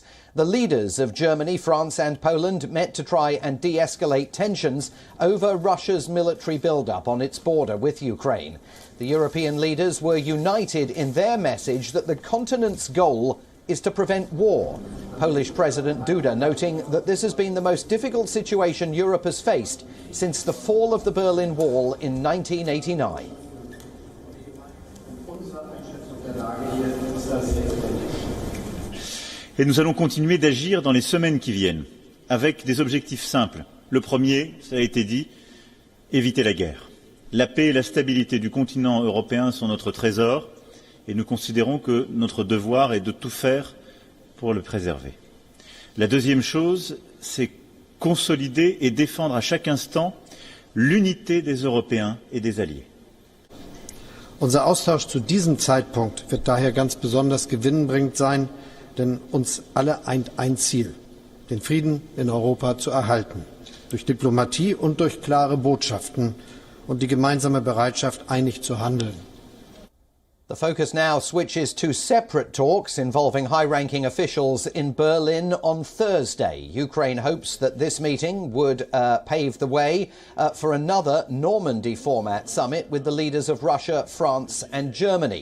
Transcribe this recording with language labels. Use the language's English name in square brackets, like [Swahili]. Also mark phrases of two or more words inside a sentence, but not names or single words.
[English] The leaders of Germany, France and Poland met to try and de-escalate tensions over Russia's military build-up on its border with Ukraine. The European leaders were united in their message that the continent's goal is to prevent war. Polish President Duda noting that this has been the most difficult situation Europe has faced since the fall of the Berlin Wall in 1989. [French] Et nous allons continuer d'agir dans les semaines qui viennent, avec des objectifs simples. Le premier, ça a été dit, éviter la guerre. La paix et la stabilité du continent européen sont notre trésor, et nous considérons que notre devoir est de tout faire pour le préserver. La deuxième chose, c'est consolider et défendre à chaque instant l'unité des Européens et des Alliés. [German] Unser Austausch zu diesem Zeitpunkt wird daher ganz besonders gewinnbringend sein, denn uns alle eint ein Ziel, den Frieden in Europa zu erhalten, durch Diplomatie und durch klare Botschaften und die gemeinsame Bereitschaft, einig zu handeln. [English] The focus now switches to separate talks involving high-ranking officials in Berlin on Thursday. Ukraine hopes that this meeting would pave the way for another Normandy format summit with the leaders of Russia, France and Germany.